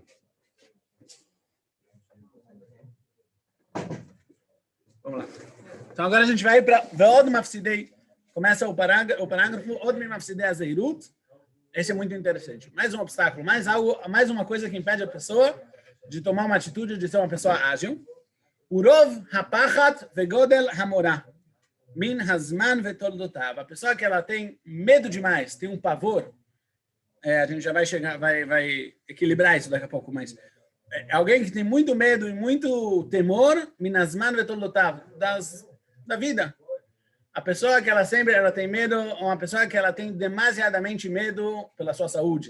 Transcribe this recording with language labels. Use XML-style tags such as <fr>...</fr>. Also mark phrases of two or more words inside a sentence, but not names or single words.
<pt>Vamos lá. Então agora a gente vai para</pt> <he>ועוד מפסידי.</he> <pt>Começa o parágrafo</pt> <he>עוד מפסידי הזריזות.</he> <pt>Esse é muito interessante. Mais um obstáculo, mais uma coisa que impede a pessoa de tomar uma atitude de ser uma pessoa ágil.</pt> <he>ורוב הפחד וגודל המורא מן הזמן ותולדותיו.</he> <pt>A pessoa que ela tem medo demais, tem um pavor. A gente já vai chegar, vai equilibrar isso daqui a pouco, mas alguém que tem muito medo e muito temor,</pt> <he>מן הזמן ותולדותיו,</he> <pt>da vida. A pessoa que ela tem medo, uma pessoa que ela tem demasiadamente medo pela sua saúde.</pt>